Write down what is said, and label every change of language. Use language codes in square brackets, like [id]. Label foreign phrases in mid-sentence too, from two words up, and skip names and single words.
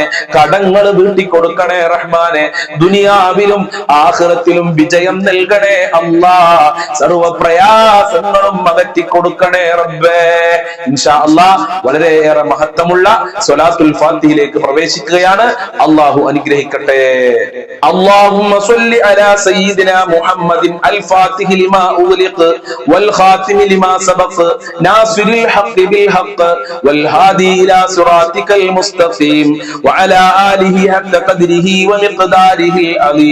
[ml] കടങ്ങൾ വീട്ടി കൊടുക്കണേ റഹ്മാനെ. ദുനിയാവിലും ആഖിറത്തിലും വിജയം നൽകണേ അല്ലാഹ്. സർവ്വ പ്രയാസങ്ങളും അകറ്റി കൊടുക്കണേ റബ്ബേ. [ar] إن شاء الله [ml] വളരെയേറെ മഹത്വമുള്ള സ്വലാത്തുൽ ഫാത്തിഹയിലേക്ക് പ്രവേശിക്കുകയാണ്. അല്ലാഹു അനുഗ്രഹിക്കട്ടെ. [ar] اللهم صل على سيدنا محمد الفاتح لما أغلق والخاتم لما سبق ناصر الحق بالحق والهادي إلى صراطك المستقيم وعلى آله حق قدره ومقداره العظيم.